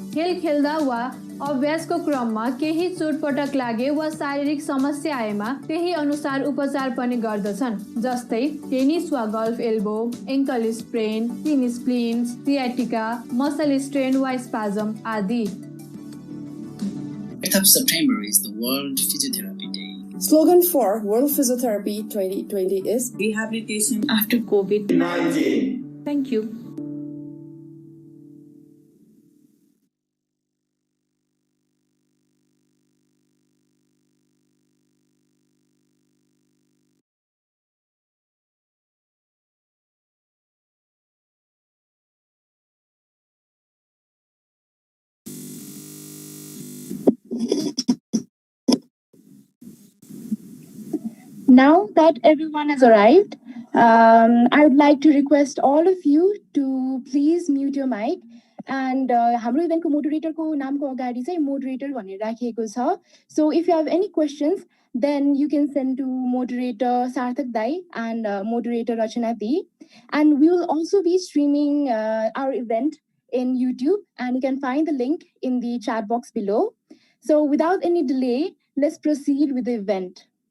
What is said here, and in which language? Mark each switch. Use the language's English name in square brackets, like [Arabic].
[Nepali] खेल खेल्दा वा अभ्यासको क्रममा केही चोटपटक लागे वा शारीरिक समस्या आएमा त्यही अनुसार उपचार पनि गर्दछन्, जस्तै टेनिस वा golf elbow, ankle sprain, tin splines, sciatica, muscle strain वा स्पाजम आदि। [English] 8th of September is the World Physiotherapy Day. Slogan for World Physiotherapy 2020 is Rehabilitation After COVID-19. Thank you. Now that everyone has arrived, I would like to request all of you to please mute your mic. [Nepali] And हाम्रो इभेन्टको मोडरेटरको नामको अगाडि चाहिँ moderator भनेर राखिएको छ. [English] So if you have any questions, then you can send to moderator Sarthak Dai and moderator Rachana Di. And we will also be streaming our event in YouTube, and you can find the link in the chat box below. So without any delay, let's proceed with the event.